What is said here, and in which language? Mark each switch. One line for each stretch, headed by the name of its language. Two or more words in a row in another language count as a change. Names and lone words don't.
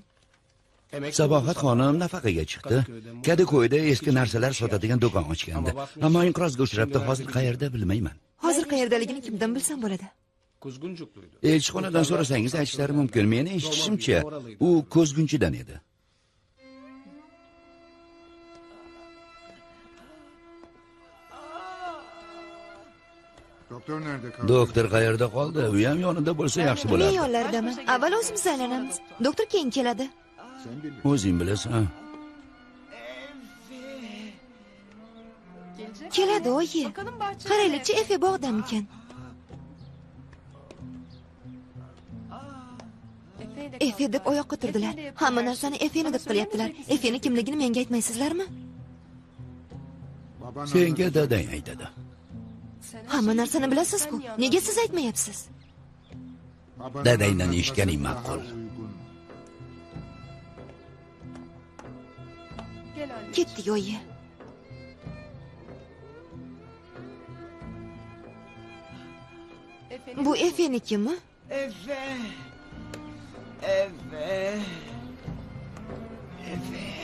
Uzbek: Sabohat xonim nafaqaga chiqdi. Kadako'yda eski narsalar sotadigan do'kon ochgandi. Ammo inqirozga uchrabdi. Hozir qayerda bilmayman. Hozir qayerdaligini kimdan bilsam bo'ladi? Elchixonadan so'rasangiz aytishlari mumkin. Meni eshitishimcha, u ko'zgunchidan edi.
Turkish: Doktor nerede kaldı?
Uzbek: Doktor qayerda qoldi? U ham yonida bo'lsa yaxshi Men bo'lardi. yonlaridaman. Avval o'zimiz aylanamiz. Doktor keyin keladi. Sen bil. O'zing bilasan. Keladi oyi. Qaraylikchi, Efe bog'damikan? Efe deb oyoqqa turdilar. Hamma narsani Efeni deb qilyaptilar. Efeni kimligini menga aytmaysizlarmi?
Turkish: Baban
Uzbek: Senga dadang aytadi. Hamma narsani bilasiz-ku. Nega siz aytmayapsiz?
Turkish: babanın
Uzbek: Dadangdan
Turkish: anlatması
Uzbek: eshitganing
Turkish: daha
Uzbek: ma'qul.
Turkish: uygun.
Uzbek: Ketdik oyi. Bu Efenikimi? Efe. Efe. Efe.